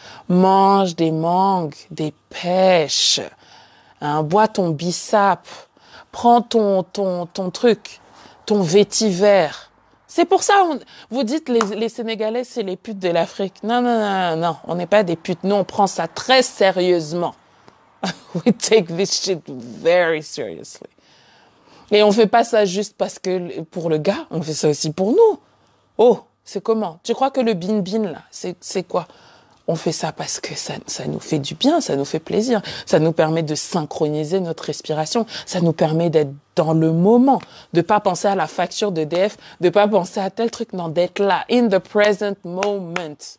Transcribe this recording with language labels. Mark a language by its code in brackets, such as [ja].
[fr] Mange des mangues, des pêches, hein, bois ton bissap, prends ton truc, ton vétiver. C'est pour ça, vous dites les Sénégalais, c'est les putes de l'Afrique. Non, non, non, non, on n'est pas des putes. Nous, on prend ça très sérieusement. [en] We take this shit very seriously. [fr] Et on fait pas ça juste parce que pour le gars, on fait ça aussi pour nous. Oh, c'est comment? Tu crois que le bin-bin, là, c'est quoi? On fait ça parce que ça nous fait du bien, ça nous fait plaisir. Ça nous permet de synchroniser notre respiration. Ça nous permet d'être dans le moment, de pas penser à la facture d'EDF, de pas penser à tel truc, non, d'être là, [en] in the present moment.